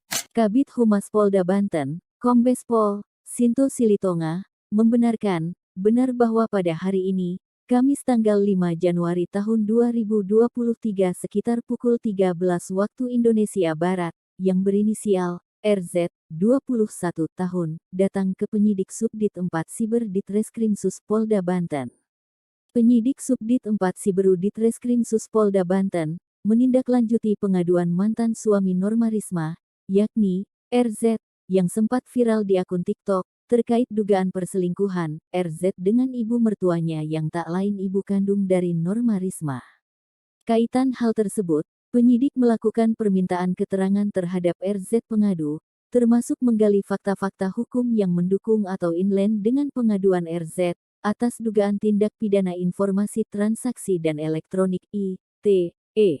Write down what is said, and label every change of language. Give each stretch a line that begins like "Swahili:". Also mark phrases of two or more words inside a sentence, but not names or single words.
Indonesian: Kabid Humas Polda Banten, Kombes Pol Sinto Silitonga, membenarkan, benar bahwa pada hari ini, Kamis tanggal 5 Januari tahun 2023 sekitar pukul 13 waktu Indonesia Barat, yang berinisial RZ, 21 tahun, datang ke penyidik Subdit 4 Siber Ditreskrimsus Polda Banten. Penyidik Subdit 4 Siberu Ditreskrimsus Polda Banten, menindaklanjuti pengaduan mantan suami Norma Risma, yakni RZ, yang sempat viral di akun TikTok, terkait dugaan perselingkuhan RZ dengan ibu mertuanya yang tak lain ibu kandung dari Norma Risma. Kaitan hal tersebut, penyidik melakukan permintaan keterangan terhadap RZ pengadu, termasuk menggali fakta-fakta hukum yang mendukung atau inline dengan pengaduan RZ, atas dugaan tindak pidana informasi transaksi dan elektronik ITE.